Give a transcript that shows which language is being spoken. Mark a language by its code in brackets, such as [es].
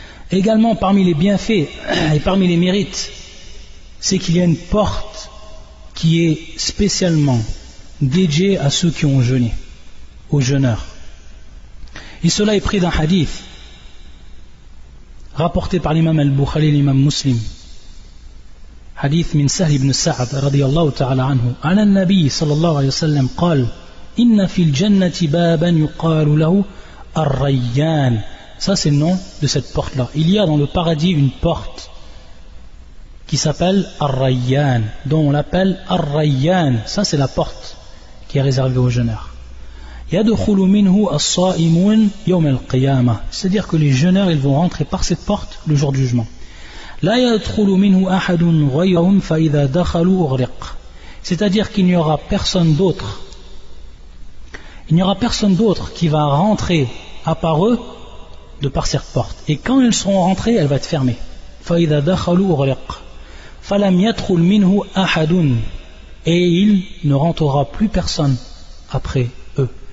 [fr] Également parmi les bienfaits et parmi les mérites, c'est qu'il y a une porte qui est spécialement dédiée à ceux qui ont jeûné, aux jeûneurs. Et cela est pris d'un hadith rapporté par l'imam al-Bukhari et l'imam Muslim. [ar] حديث من سهل بن سعد رضي الله تعالى عنه عن النبي صلى الله عليه وسلم قال: إن في الجنة بابا يقال له الريان. [fr] Ça c'est le nom de cette porte-là. Il y a dans le paradis une porte qui s'appelle Ar-Rayyan, dont on l'appelle Ar-Rayyan. Ça c'est la porte qui est réservée aux jeûneurs. [ar] يدخل منه الصائمون يوم القيامة, [fr] c'est-à-dire que les jeûneurs ils vont rentrer par cette porte le jour du jugement. [ar] لا يدخل منه أحد غيرهم فإذا دخلوا أغرق, [fr] c'est-à-dire qu'il n'y aura personne d'autre il n'y aura personne d'autre qui va rentrer à part eux de par cette porte. Et quand ils seront rentrés, elle va être fermée. [ar] فَإِذَا دَخَلُوا أُغْلِقَ فَلَمْ يَدْخُلْ مِنْهُ أَحَدٌ. [fr] Et il ne rentrera plus personne après eux.